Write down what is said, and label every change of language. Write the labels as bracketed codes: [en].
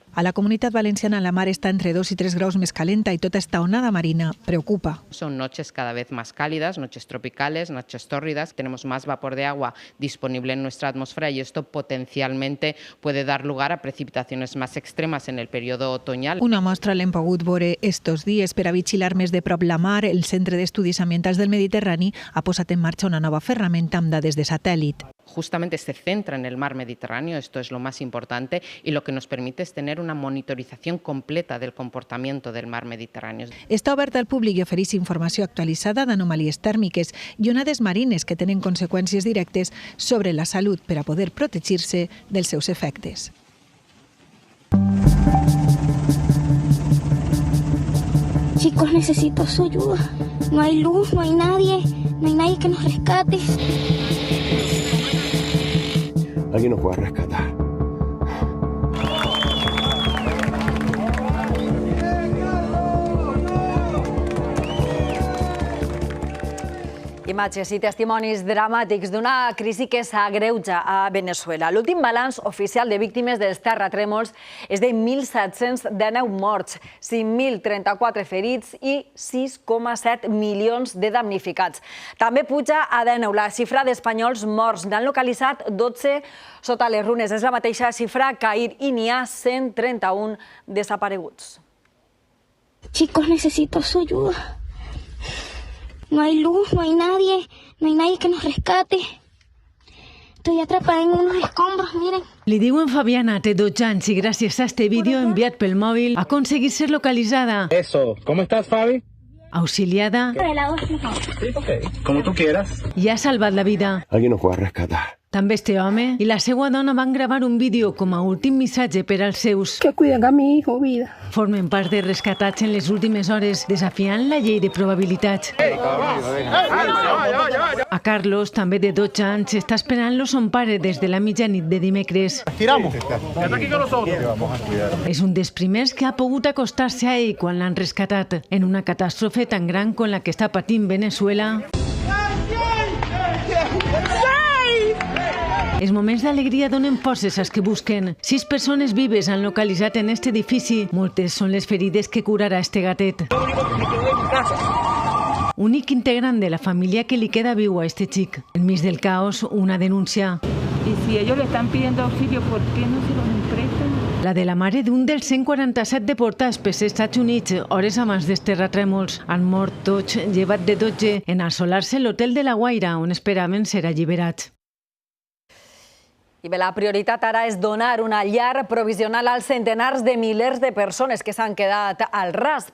[ca] A la Comunitat Valenciana la mar está entre 2 y 3 graus més calenta [es] y toda esta [ca] onada marina preocupa. [es] Son noches cada vez más cálidas, noches tropicales, noches tórridas. Tenemos más vapor de agua disponible en nuestra atmósfera y esto potencialmente puede dar lugar a precipitaciones más extremas en el periodo otoñal. [ca] Una mostra l'hem pogut veure estos dies per a vigilar més de prop la mar. El Centre d'Estudis Ambientals del Mediterrani ha posat en marxa una nova ferramenta amb dades de satèl·lit. [es] justamente se centra en el mar Mediterráneo, esto es lo más importante, y lo que nos permite es tener una monitorización completa del comportamiento del mar Mediterráneo. [ca] Està oberta al públic i ofereix informació actualitzada d'anomalies tèrmiques i onades marines que tenen conseqüències directes sobre la salut per a poder protegir-se dels seus efectes. [es] Chicos, necesito su ayuda. No hay luz, no hay nadie que nos rescate. Alguien nos puede rescatar. [ca] Imatges i testimonis dramàtics d'una crisi que s'agreuja a Veneçuela. L'últim balanç oficial de víctimes dels terratrèmols és de 1.719 morts, 5.034 ferits i 6,7 milions de damnificats. També puja a 19 la xifra d'espanyols morts. N'han localitzat 12 sota les runes. És la mateixa xifra que ahir i n'hi ha 131 desapareguts. [es] Chicos, necesito su ayuda. No hay luz, no hay nadie que nos rescate. Estoy atrapada en unos escombros, miren. [ca] Li diuen Fabiana, té 12 anys i gràcies a este vídeo enviat pel mòbil ha aconseguit ser localitzada. [es] Eso, ¿cómo estás, Fabi? Auxiliada. Sí, ok. Como tú quieras. [ca] I ha salvat la vida. [es] Alguien nos puede rescatar. [ca] També este home i la seva dona van gravar un vídeo com a últim missatge per als seus. [es] Que cuiden a mi hijo, vida. [ca] Formen part de rescatats en les últimes hores, desafiant la llei de probabilitats. A Carlos, també de 12 anys, està esperant-lo son pare des de la mitjanit de dimecres. [es] Tiramos. Quédate aquí con nosotros. [ca] És un dels primers que ha pogut acostar-se a ell quan l'han rescatat. En una catàstrofe tan gran com la que està patint Veneçuela, els moments d'alegria donen forces als que busquen. 6 persones vives han localitzat en este edifici. Moltes són les ferides que curarà este gatet. Únic integrant de la família que li queda viu a este xic. Enmig del caos, una denúncia. [es] Y si ellos le están pidiendo auxilio, ¿por qué no se los prestan? [ca] La de la mare d'un dels 147 deportats pels Estats Units hores abans dels terratrèmols. Han mort tots, llevat de 12, en assolar-se l'hotel de La Guaira, on esperaven ser alliberats. I bé, la prioritat ara és donar una llar provisional als centenars de milers de persones que s'han quedat al ras.